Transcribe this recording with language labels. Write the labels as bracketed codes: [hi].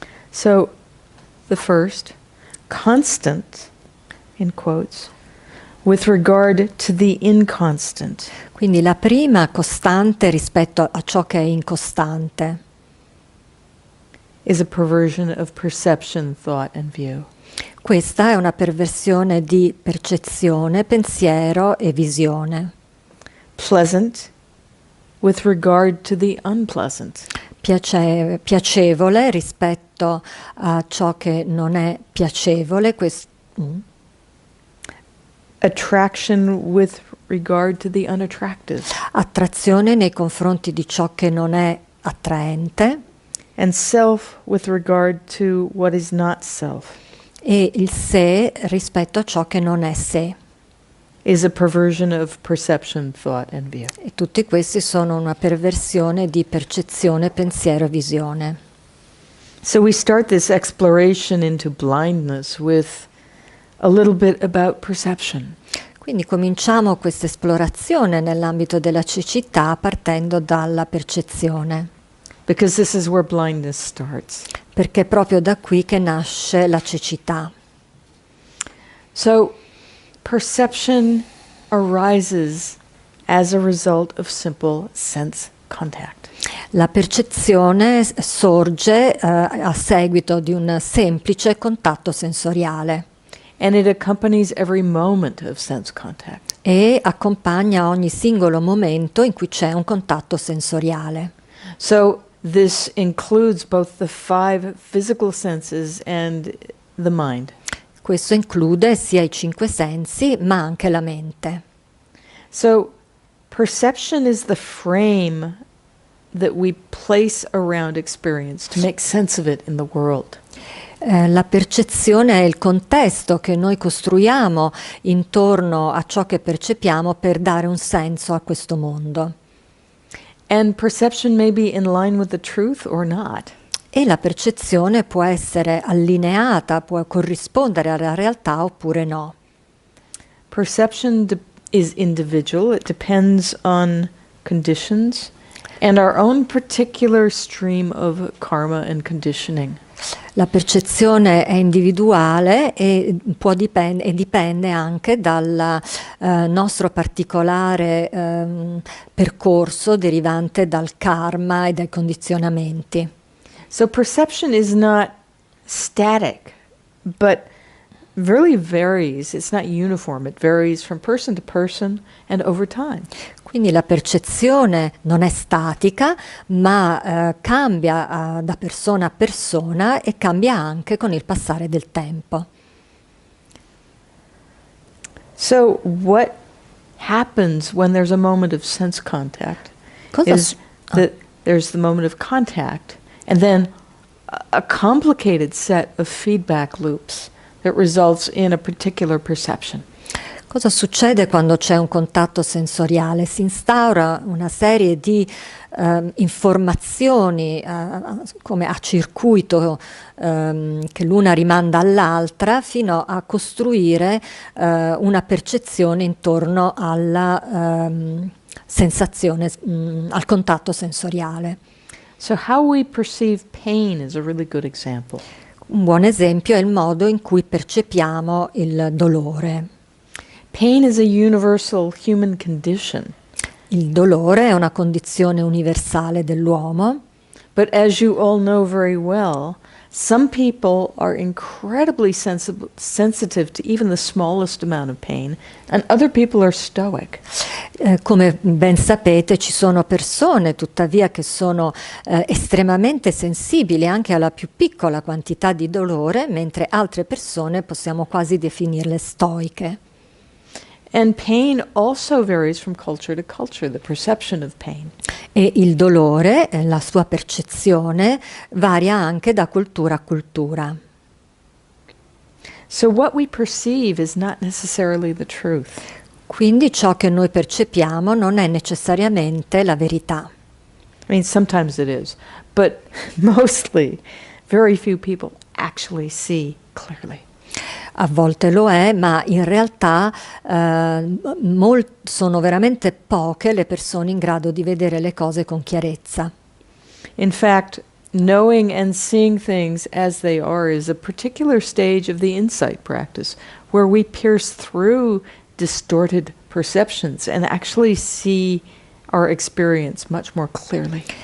[en] So, the first, constant, in quotes, with regard to the inconstant. [it] Quindi la prima, costante rispetto a ciò che è incostante, [en] Is a perversion of perception, thought, and view. [it] questa è una perversione di percezione, pensiero e visione. [en] Pleasant, with regard to the unpleasant. [it] Piacevole rispetto a ciò che non è piacevole, [en] Attraction with regard to the unattractive. [it] attrazione nei confronti di ciò che non è attraente, [en] And self with regard to what is not self. [it] e il sé rispetto a ciò che non è sé. [en] Is a perversion of perception, thought, and view. [it] E tutti questi sono una perversione di percezione, pensiero e visione. [en] So we start this exploration into blindness with a little bit about perception. [it] Quindi cominciamo questa esplorazione nell'ambito della cecità partendo dalla percezione, [en] Because this is where blindness starts. [it] perché è proprio da qui che nasce la cecità. [en] So, perception arises as a result of simple sense contact. [it] La percezione sorge a seguito di un semplice contatto sensoriale [en] And it accompanies every moment of sense contact. [it] e accompagna ogni singolo momento in cui c'è un contatto sensoriale. [en] So, this includes both the 5 physical senses and the mind. [it] Questo include sia i 5 sensi ma anche la mente. [en] So, perception is the frame that we place around experience to make sense of it in the world. [it] La percezione è il contesto che noi costruiamo intorno a ciò che percepiamo per dare un senso a questo mondo. [en] And perception may be in line with the truth or not. [it] E la percezione può essere allineata, può corrispondere alla realtà oppure no. [en] Perception is individual. It depends on conditions and our own particular stream of karma and conditioning. [it] La percezione è individuale e dipende anche dal nostro particolare percorso derivante dal karma e dai condizionamenti. [en] So perception is not static, but really varies. It's not uniform. It varies from person to person and over time. [it] Quindi la percezione non è statica, ma cambia da persona a persona e cambia anche con il passare del tempo. [en] So what happens when there's a moment of sense contact is that there's the moment of contact and then a complicated set of feedback loops that results in a particular perception. [it] Cosa succede quando c'è un contatto sensoriale? Si instaura una serie di informazioni come a circuito che l'una rimanda all'altra fino a costruire una percezione intorno alla sensazione, al contatto sensoriale. [en] So how we perceive pain is a really good example. [it] Un buon esempio è il modo in cui percepiamo il dolore. [en] Pain is a universal human condition. [it] Il dolore è una condizione universale dell'uomo, [en] but as you all know very well, some people are incredibly sensitive to even the smallest amount of pain, and other people are stoic. [it] Come ben sapete, ci sono persone tuttavia che sono estremamente sensibili anche alla più piccola quantità di dolore, mentre altre persone possiamo quasi definirle stoiche. [en] And pain also varies from culture to culture, the perception of pain. [it] E il dolore, la sua percezione, varia anche da cultura a cultura. [en] So what we perceive is not necessarily the truth. [it] Quindi ciò che noi percepiamo non è necessariamente la verità. [en] I mean, sometimes it is, but mostly very few people actually see clearly. [it] A volte lo è, ma in realtà sono veramente poche le persone in grado di vedere le cose con chiarezza. [en] In fact, knowing and seeing things as they are is a particular stage of the insight practice, where we pierce through distorted perceptions and actually see our experience much more clearly.